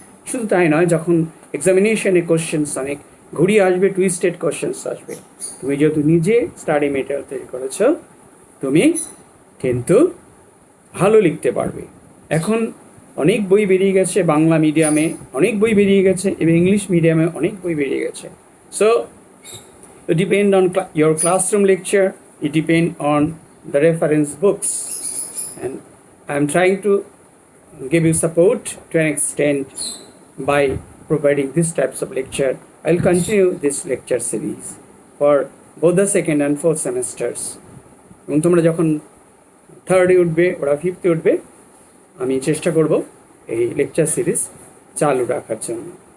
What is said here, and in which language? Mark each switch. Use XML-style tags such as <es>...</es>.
<bn>শুধু তাই নয়, যখন এক্সামিনেশনে কোশ্চেন্স অনেক ঘুরিয়ে আসবে, টুইস্টেড কোশ্চেন্স আসবে, তুমি যেহেতু নিজে স্টাডি মেটেরিয়াল তৈরি করেছ, তুমি কিন্তু ভালো লিখতে পারবে। এখন অনেক বই বেরিয়ে গেছে, বাংলা মিডিয়ামে অনেক বই বেরিয়ে গেছে এবং ইংলিশ মিডিয়ামে অনেক বই বেরিয়ে গেছে।</bn> <en>So it depend on your classroom lecture, it depend on the reference books, and I am trying to give you support to an extent by providing these types of lecture. I will continue this lecture series for both the second and fourth semesters.</en> <bn>এবং তোমরা যখন থার্ডে উঠবে, ওরা ফিফথে উঠবে, আমি চেষ্টা করব এই লেকচার সিরিজ চালু রাখার জন্য।</bn>